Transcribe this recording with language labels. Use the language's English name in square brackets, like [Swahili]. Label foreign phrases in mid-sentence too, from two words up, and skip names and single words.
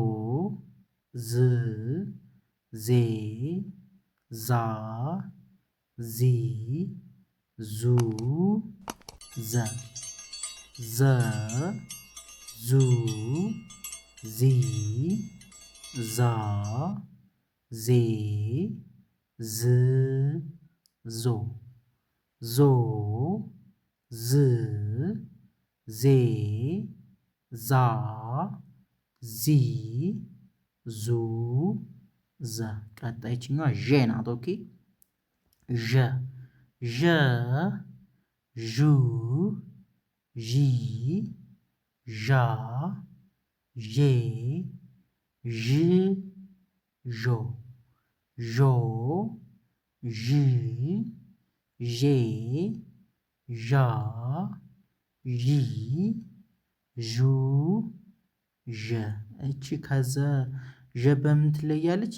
[Amharic] ዝ ዜ ዛ ዚ ዙ ዘ ዘ ዙ ዚ ዛ ዜ ዝ ዞ ዞ ዝ ዜ ዛ ዚ ዙ ዘ ቀጣይ ይችኛዋ ዠ ናት። ኦኬ ዠ ዠ ዡ ዢ ዣ ዤ ዥ ዦ ዦ ዥ ዤ ዣ ዢ ዡ ዠ እቺ ከዘ ዠ በምን ትለያለች?